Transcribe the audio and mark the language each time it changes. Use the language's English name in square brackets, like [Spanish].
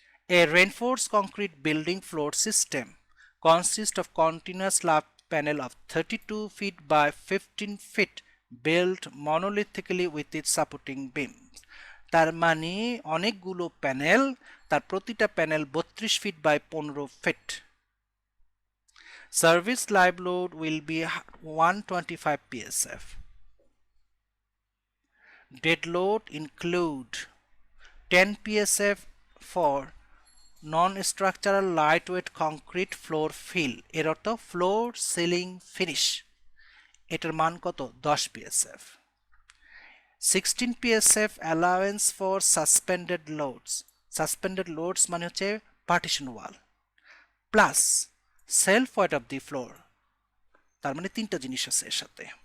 [English] A reinforced concrete building floor system consists of continuous slab panel of 32 feet by 15 feet built monolithically with its supporting beams. [Bangla] তার মানে অনেকগুলো panel, তার প্রতিটা panel 32 feet by 15 fit. [English] Service live load will be 125 psf. Dead load include 10 psf for non-structural lightweight concrete floor fill, [Bangla] এর অর্থ floor ceiling finish, এটার মান কত? [English] 10 psf। 16 psf allowance for suspended loads, suspended loads [Bangla] মানে হচ্ছে partition wall, [English] Plus self weight of the floor. [Bangla] তার মানে তিনটা জিনিস আছে এর সাথে।